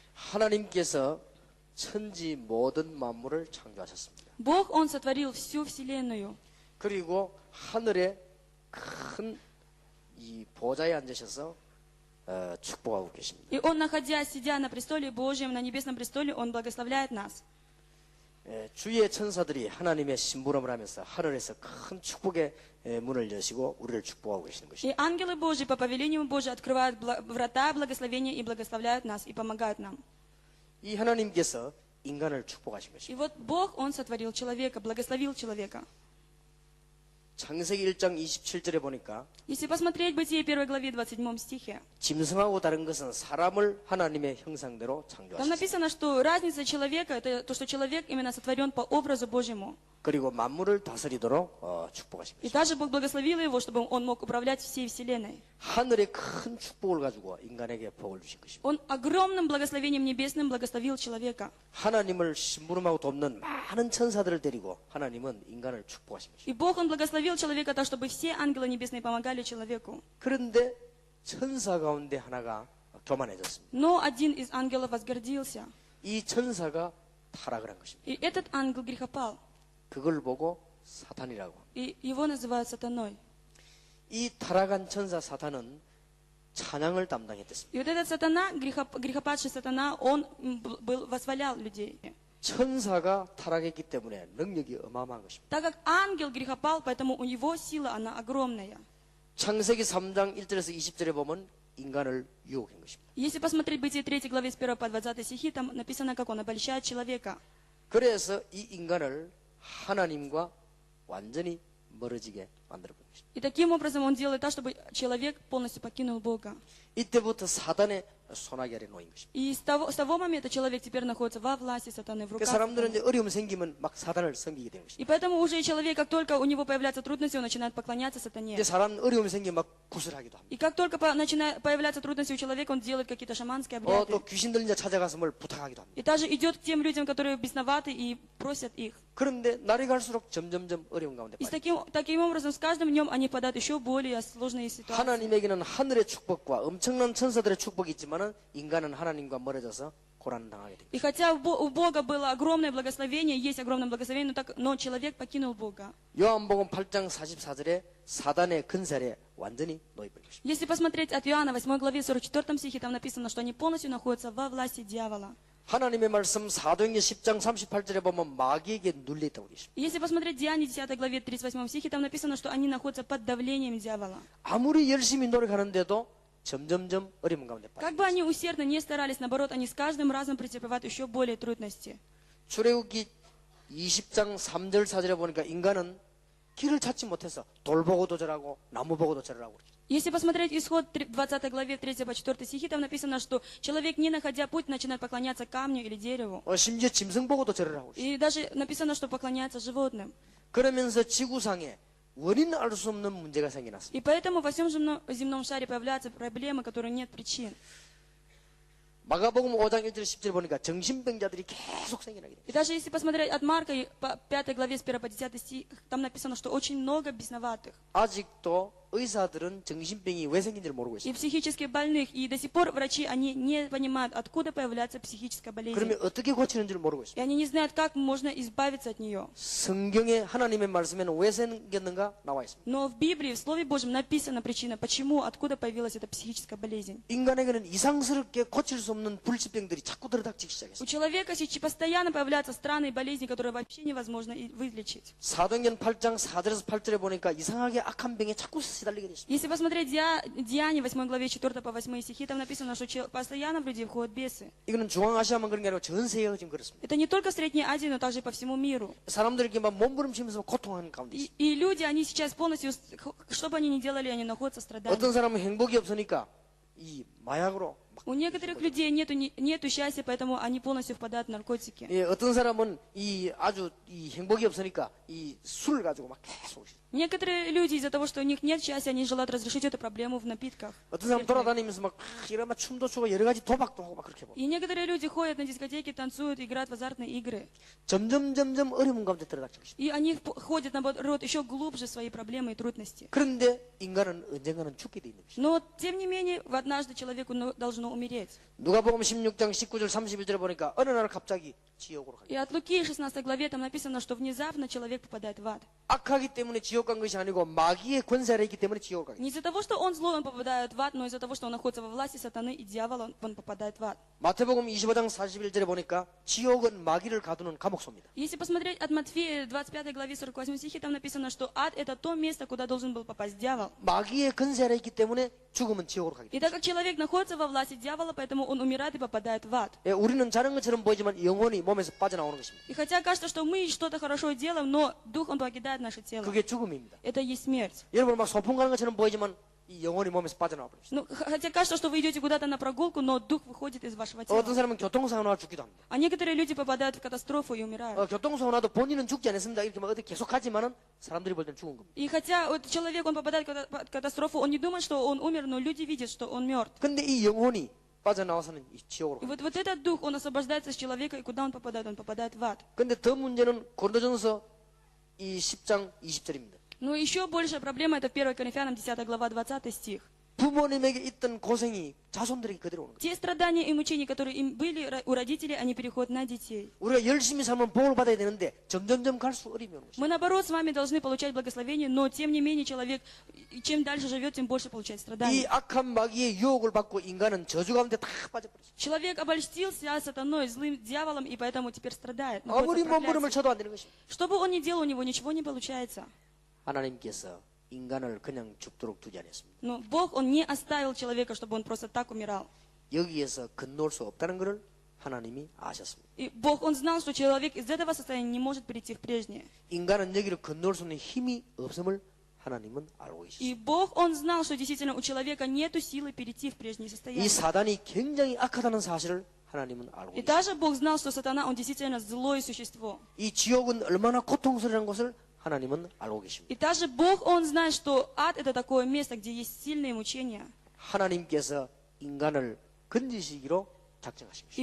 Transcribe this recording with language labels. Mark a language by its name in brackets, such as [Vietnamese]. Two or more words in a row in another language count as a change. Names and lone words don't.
[Korean] 하나님께서 천지 모든 만물을 창조하셨습니다. [Russian] Бог, Он сотворил всю вселенную. [Korean] 그리고 하늘에 큰 이 보좌에 앉으셔서 축복하고 계십니다. [Russian] И Он, находясь, сидя на престоле Божьем, на небесном престоле, Он благословляет нас. [Korean] 주의 천사들이 하나님의 심부름을 하면서 하늘에서 큰 축복의 문을 여시고 우리를 축복하고 계시는 것입니다. [Russian] И ангелы Божьи по повелению Божьему открывают врата благословения и благословляют нас, и помогают нам. [Korean] 이 하나님께서 인간을 축복하신 것입니다. [Russian] И вот Бог, Он сотворил человека, благословил человека. [Korean] 창세기 1장 27절에 보니까 [Russian] Если посмотреть Бытие 1 главе 27 стихе, [Korean] 짐승하고 다른 것은 사람을 하나님의 형상대로 [Russian] там [Korean] 창조하셨습니다. [Russian] написано, что разница человека, это то, что человек именно сотворен по образу Божьему. [Korean] 그리고 만물을 다스리도록 축복하신 [Russian] И [Korean] 것입니다. [Russian] также Бог благословил его, чтобы он мог управлять всей вселенной. [Korean] 하늘의 큰 축복을 가지고 인간에게 복을 주신 것입니다. [Russian] Он огромным благословением небесным благословил человека. [Korean] 하나님을 심부름하고 돕는 많은 천사들을 데리고 하나님은 인간을 축복하신 것입니다. [Russian] И Бог, Он благословил человека так, чтобы все ангелы небесные помогали человеку. [Korean] 그런데 천사 가운데 하나가 교만해졌습니다. [Russian] Но один из ангелов возгордился. [Korean] 이 천사가 타락을 한 것입니다. [Russian] И этот ангел грехопал. [Korean] 그걸 보고 사탄이라고 합니다. [Russian] И его называют сатаной. [Korean] 이 타락한 천사 사탄은 찬양을 담당했습니다. [Russian] И вот этот сатана, грехопадший сатана, он восхвалял людей. [Korean] 천사가 타락했기 때문에 능력이 어마어마한 것입니다. [Russian] Так как ангел грехопал, поэтому у него сила, она огромная. [Korean] 창세기 3장 1절에서 20절에 보면 인간을 유혹한 것입니다. [Russian] Если посмотреть Бытие 3 главе с 1 по 20 стихи, там написано, как он обольщает человека. [Korean] 그래서 이 인간을 하나님과 완전히 멀어지게 만들어 본 것입니다. [Russian] И таким образом он делает так, чтобы человек полностью покинул Бога. [Korean] 이때부터 사단의 손아귀 아래 놓인 것입니다. [Russian] И с того момента человек теперь находится во власти сатаны, в [Korean] 그 [Russian] руках [Korean] 사람들은 [Russian] сатаны. [Korean] 이제 어려움 생기면 막 사단을 섬기게 되는 것입니다. [Russian] И поэтому уже человек, как только у него появляются трудности, он начинает поклоняться сатане. [Korean] 이제 사람 어려움이 생기면 막 구슬하기도 합니다. [Russian] И как только начинают появляться трудности у человека, он делает какие-то шаманские обряды. [Korean] 또 귀신 들린 자 찾아가서 뭘 부탁하기도 합니다. [Russian] И также идет к тем людям, которые бесноваты, и просят их. [Korean] 그런데 날이 갈수록 점점점 어려운 가운데 [Russian] И [Korean] 빠집니다. [Russian] таким образом, с каждым днем они попадают еще более сложные ситуации. [Korean] 하나님에게는 하늘의 축복과 엄청난 천사들의 축복이 있지만은 인간은 하나님과 멀어져서 고난 당하게 됩니다. [Russian] И хотя у Бога было огромное благословение, есть огромное благословение, но человек покинул Бога. [Korean] 요한복음 8장 44절에 사단의 근살에 완전히 놓여버린 것입니다. [Russian] Если посмотреть от Иоанна 8 главе 44 стихе, там написано, что они полностью находятся во власти дьявола. [Korean] 하나님의 말씀 사도행전 10장 38절에 보면 마귀에게 눌려있다고 그러십니다. [Russian] Если посмотреть Деяния 10 главе 38 стихе, там написано, что они находятся под давлением дьявола. [Korean] 아무리 열심히 노력하는데도 점점점 어려운 가운데 [Russian] Как [Korean] 빠집니다. [Russian] бы они усердно не старались, наоборот, они с каждым разом претерпевают еще более трудности. [Korean] 출애굽기 20장 3절 4절에 보니까 인간은 길을 찾지 못해서 돌 보고도 절하고 나무 보고도 절하고 그러죠. [Russian] Если посмотреть исход 20 главе 3 по 4 стихи, там написано, что человек, не находя путь, начинает поклоняться камню или дереву. [Korean] 심지어 짐승 보고도 절을 하고 있어요. [Russian] И даже написано, что поклоняется животным. [Korean] 그러면서 지구상에 원인 알 수 없는 문제가 생겨났습니다. [Russian] И поэтому во всем земном шаре появляются проблемы, которые нет причин. [Korean] 마가복음 5장 1절 10절 보니까 정신병자들이 계속 생겨나게 됩니다. [Russian] И даже если посмотреть от Марка, по 5 главе с 1 по 10 стих, там написано, что очень много бесноватых. [Korean] 아직도 의사들은 정신병이 왜 생긴지를 모르고 [Russian] И [Korean] 있습니다. [Russian] психически больных. И до сих пор врачи, они не понимают, откуда появляется психическая болезнь. [Korean] 그러면 어떻게 고치는지를 모르고 [Russian] И [Korean] 있습니다. [Russian] они не знают, как можно избавиться от нее. [Korean] 성경에 하나님의 말씀에는 왜 생겼는가 나와 있습니다. [Russian] Но в Библии, в Слове Божьем написана причина, почему, откуда появилась эта психическая болезнь. [Korean] 인간에게는 이상스럽게 고칠 수 없는 불치병들이 자꾸 들어닥치기 [Russian] У [Korean] 시작했습니다. [Russian] человека сейчас постоянно появляются странные болезни, которые вообще невозможно вылечить. [Korean] 사도행전 8장 4절에서 8절에 보니까 이상하게 악한 병에 자꾸 시달리게 됐습니다. [Russian] Если посмотреть Деяния 8 главе 4 по 8 стихи, там написано, что постоянно в людей входят бесы. [Korean] 이거는 중앙아시아만 그런 게 아니고 전 세계가 지금 그렇습니다. [Russian] Это не только в Средней Азии, но также по всему миру. [Korean] 사람들이 이렇게 막 몸부림치면서 고통하는 가운데 있습니다. [Russian] И люди, они сейчас полностью, что бы они ни делали, они находятся в страдании. [Korean] 어떤 사람은 행복이 없으니까 이 마약으로 막 [Russian] У некоторых людей нету счастья, поэтому они полностью впадают в наркотики. [Korean] 예, 어떤 사람은 이 아주 이 행복이 없으니까 이 술을 가지고 막 계속 오시죠. [Russian] Некоторые люди из-за того, что у них нет счастья, они желают разрешить эту проблему в напитках. [Korean] 어떤 사람 돌아다니면서 막 이러면 춤도 추고 여러 가지 도박도 하고 막 그렇게 보고 [Russian] И некоторые люди ходят на дискотеки, танцуют, играют в азартные игры. [Korean] 점점 어려운 가운데 들어닥치고 있습니다. [Russian] И они ходят, наоборот, еще глубже в свои проблемы и трудности. [Korean] 그런데 인간은 언젠가는 죽게 돼 있는 것입니다. [Russian] Но, тем не менее, однажды человеку должно умереть. [Korean] 누가복음 16장 19절 31절에 보니까 어느 날 갑자기 지옥으로 가요. [Russian] И от Луки 16 главе там написано, что внезапно человек попадает в ад. [Korean] 악하기 때문에 지옥 간 것이 아니고 마귀의 권세가 있기 때문에 지옥 가요. [Russian] Не из-за того, что он злой, он попадает в ад, но из-за того, что он находится во власти сатаны и дьявола, он попадает в ад. [Korean] 마태복음 25장 41절에 보니까 지옥은 마귀를 가두는 감옥소입니다. [Russian] Если посмотреть от Матфея 25 главе 48 стихе, там написано, что ад это то место, куда должен был попасть дьявол. [Korean] 마귀의 권세가 있기 때문에 죽으면 지옥으로 가게 [Russian] И [Korean] 됩니다. [Russian] так как человек находится во власти дьявола, поэтому он умирает и попадает в ад. [Korean] 예, 우리는 자는 것처럼 보이지만 영혼이 몸에서 빠져나오는 것입니다. [Russian] И хотя кажется, что мы что-то хорошо делаем, но дух, он покидает наше тело. [Korean] 그게 죽음입니다. [Russian] Это и есть смерть. [Korean] 여러분 막 소풍 가는 것처럼 보이지만 이 영혼이 몸에서 빠져나와 버립니다. [Russian] Ну, хотя кажется, что вы идете куда-то на прогулку, но дух выходит из вашего тела. [Korean] 어떤 사람은 교통사고 나와 죽기도 합니다. [Russian] А некоторые люди попадают в катастрофу и умирают. [Korean] 교통사고 나도 본인은 죽지 않았습니다. 이렇게 막 어떻게 계속 하지만은 사람들이 볼 때는 죽은 겁니다. [Russian] И хотя вот человек, он попадает в катастрофу, он не думает, что он умер, но люди видят, что он мертв. [Korean] 근데 이 영혼이 빠져나와서는 이 지옥으로 [Russian] И [Korean] 갑니다. [Russian] вот этот дух, он освобождается с человека, и куда он попадает? Он попадает в ад. [Korean] 근데 더 문제는 고린도전서 이 10장 20절입니다. [Russian] Но еще большая проблема, это 1 Коринфянам 10 глава 20 стих. [Korean] 부모님에게 있던 고생이 자손들에게 그대로 오는 거예요. [Russian] Те страдания и мучения, которые им были у родителей, они переходят на детей. [Korean] 우리가 열심히 살면 복을 받아야 되는데 점점점 갈수록 어려움이 오는 것입니다. [Russian] Мы, наоборот, с вами должны получать благословение, но, тем не менее, человек, чем дальше живет, тем больше получает [Korean] 이 [Russian] страданий. [Korean] 악한 마귀의 유혹을 받고 인간은 저주 가운데 다 빠져버렸어요. [Russian] Человек обольстился сатаной, злым дьяволом, и поэтому теперь страдает. находится [Korean] 아무리 [Russian] в [Korean] 몸부림을 [Russian] проклятии. [Korean] 쳐도 안 되는 것입니다. [Russian] Что бы он ни делал, у него ничего не получается. [Korean] 하나님께서 인간을 그냥 죽도록 두지 않았습니다. [Russian] Но Бог, Он не оставил человека, чтобы он просто так умирал. [Korean] 여기에서 건너올 수 없다는 것을 하나님이 아셨습니다. [Russian] И Бог, Он знал, что человек из этого состояния не может перейти в прежнее. [Korean] 인간은 여기를 건너올 수 있는 힘이 없음을 하나님은 알고 [Russian] И [Korean] 계셨습니다. [Russian] Бог, Он знал, что действительно у человека нет силы перейти в прежнее [Korean] 이 [Russian] состояние. [Korean] 사단이 굉장히 악하다는 사실을 하나님은 알고 [Russian] И [Korean] 계십니다. [Russian] даже Бог знал, что сатана, он действительно злое существо. [Korean] 이 지옥은 얼마나 고통스러운 것을 하나님은 알고 계십니다. [Russian] И даже Бог, Он знает, что ад это такое место, где есть сильные мучения. [Korean] 하나님께서 인간을 건지시기로 작정하신 것입니다.